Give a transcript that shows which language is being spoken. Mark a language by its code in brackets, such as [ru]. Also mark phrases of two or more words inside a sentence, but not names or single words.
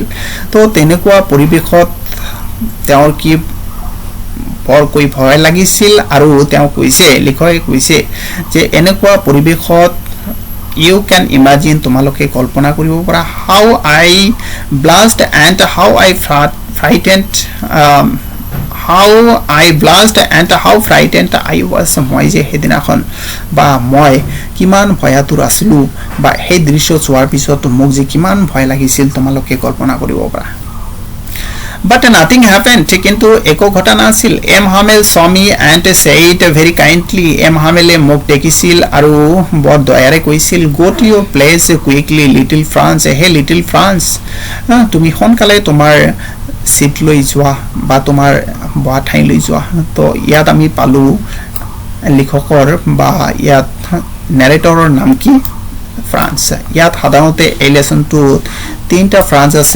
[as] তো তেনেকুৱা পৰিৱেশত তেওঁৰ কি বৰকৈ ভয় লাগিছিল আৰু তেওঁ লিখকে কৈছে যে এনেকুৱা পৰিৱেশত [en] you can imagine [as] তোমালোকে কল্পনা কৰিব পাৰা [en] how I blushed and how I frightened how frightened I was. [as] মই যে সেদিনাখন বা মই কিমান ভয়াতুৰ আছিলোঁ বা সেই দৃশ্য চোৱাৰ পিছত মোক যে কিমান ভয় লাগিছিল তোমালোকে কল্পনা কৰিব পাৰা. [en] But nothing happened. [as] কিন্তু একো ঘটা নাছিল. M. [en] Hamel saw me and said very kindly. [as] M. Hamel মোক দেখিছিল আৰু বৰ দয়াৰে কৈছিল [en] go to your place quickly little France. Hey little France, [as] তুমি সোনকালে তোমাৰ সিট লৈ যোৱা বা তোমাৰ বহা ঠাই লৈ যোৱা. তো ইয়াত আমি পালো লিখকৰ বা ইয়াত নেৰেটৰৰ নাম কি ফ্ৰান্স. ইয়াত সাধাৰণতে এই লেসনটো তিনিটা ফ্ৰান্স আছে.